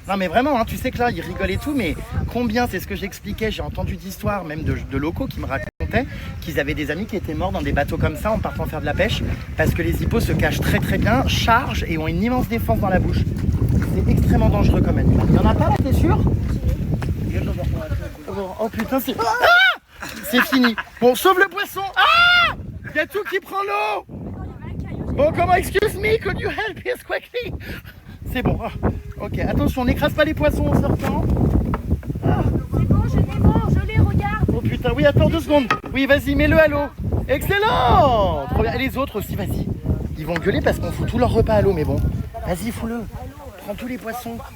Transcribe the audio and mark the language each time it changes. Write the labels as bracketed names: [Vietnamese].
[French] Non mais vraiment, hein, tu sais que là, ils rigolent et tout, mais combien, c'est ce que j'expliquais, j'ai entendu d'histoires, même de locaux qui me racontaient qu'ils avaient des amis qui étaient morts dans des bateaux comme ça en partant faire de la pêche, parce que les hippos se cachent très très bien, chargent et ont une immense défense dans la bouche. C'est extrêmement dangereux comme animal. Il y en a pas là, t'es sûr? Oh putain, c'est... Ah, c'est fini. Bon, sauve le poisson. Ah, il y a tout qui prend l'eau. Bon, comment, [English] excuse me, could you help us quickly? [French] C'est bon. Ok, attention, n'écrase pas les poissons en sortant. C'est bon, je les mange, je les regarde. Oh putain, oui, attends 2 secondes. Oui, vas-y, mets-le à l'eau. Excellent. Trop bien. Et les autres aussi, vas-y. Ils vont gueuler parce qu'on fout tout leur repas à l'eau, mais bon. Vas-y, fous-le. Prends tous les poissons.